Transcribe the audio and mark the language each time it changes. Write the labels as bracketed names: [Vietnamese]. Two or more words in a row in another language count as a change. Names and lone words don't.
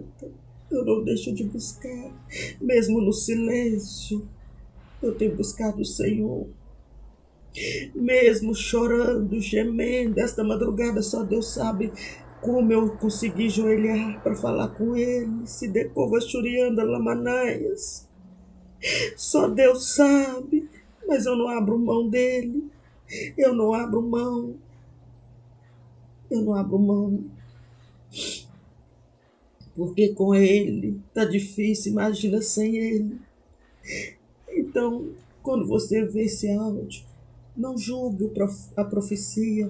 [Portuguese] Eu não deixo de buscar. Mesmo no silêncio, eu tenho buscado o Senhor. Mesmo chorando, gemendo, esta madrugada só Deus sabe como eu consegui joelhar para falar com Ele. Se decova churianda lamanaias. Só Deus sabe, mas eu não abro mão dele. Eu não abro mão. Eu não abro mão. Porque com ele tá difícil, imagina sem ele. Então, quando você vê esse áudio, não julgue a profecia.